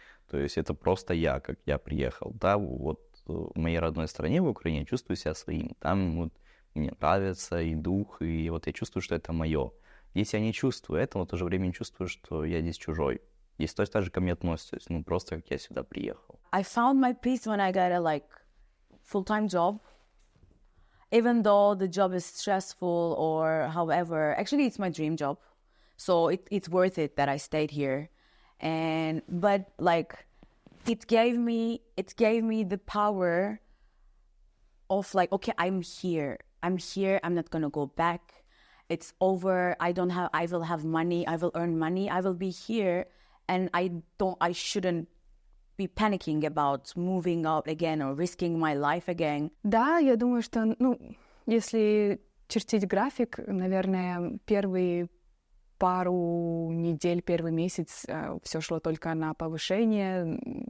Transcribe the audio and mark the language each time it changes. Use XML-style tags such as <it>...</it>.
<ru>То есть это просто я, как я приехал. Да, вот в моей родной стране, в Украине, я чувствую себя своим. Там вот мне нравится и дух, и вот я чувствую, что это мое. Если я не чувствую этого, в то же время не чувствую, что я здесь чужой. Здесь точно так же ко мне относятся, просто как я сюда приехал.</ru> <en>I found my peace when I got a full-time job. Even though the job is stressful or however, actually it's my dream job. So it's worth it that I stayed here. But it gave me the power of okay, I'm here, I'm not gonna go back. It's over. I will have money, I will earn money, I will be here, and I shouldn't be panicking about moving out again or risking my life again.</en> <ru>Да, я думаю, что, если чертить график, наверное, первые пару недель, первый месяц все шло только на повышение.</ru>